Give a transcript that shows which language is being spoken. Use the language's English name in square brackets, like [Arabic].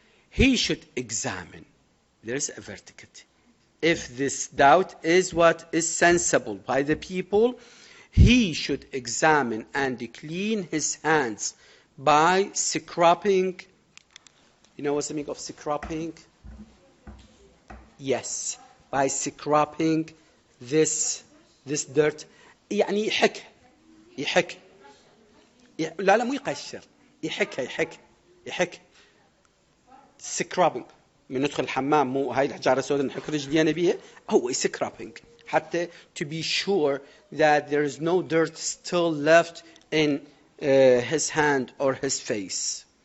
[English] He should examine. There is a verticality. If this doubt is what is sensible by the people, he should examine and clean his hands by scrubbing. You know what's the meaning of scrubbing? Yes, by scrubbing this dirt. [Arabic] يعني يحك لا مو يقشر، يحك scrubbing. من ندخل الحمام مو هاي الحجارة السوداء نحك رجلينا بيها، هو scrubbing حتى [English] to be sure that there is no dirt still left in his hand or his face.